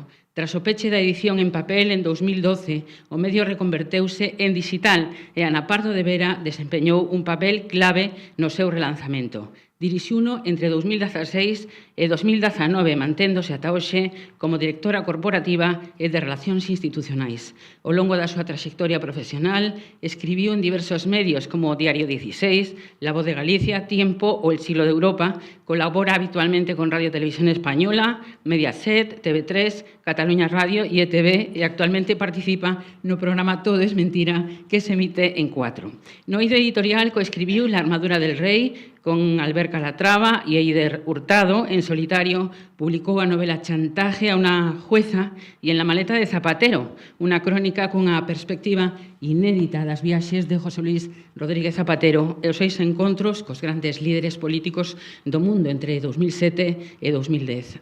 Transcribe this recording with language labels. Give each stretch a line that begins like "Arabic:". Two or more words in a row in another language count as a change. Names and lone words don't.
Galician: Tras o peche da edición en papel en 2012, o medio reconverteuse en digital e Ana Pardo de Vera desempeñou un papel clave no seu relanzamento. Dirixiuno entre 2016 e 2019, manténdose ata hoxe como directora corporativa e de Relacións Institucionais. Ao longo da súa traxectoria profesional, escribiu en diversos medios como Diario 16, La Voz de Galicia, Tiempo ou El Siglo de Europa. Colabora habitualmente con Radio Televisión Española, Mediaset, TV3, Cataluña Radio e ETV e actualmente participa no programa Todo es Mentira que se emite en 4. No eido editorial coescribiu La Armadura del Rei con Albert Calatrava e Eider Hurtado. En solitario publicou a novela Chantaje a unha jueza e En la maleta de Zapatero, unha crónica cunha perspectiva inédita das viaxes de José Luis Rodríguez Zapatero e os 6 encontros cos grandes líderes políticos do mundo entre 2007 e 2010.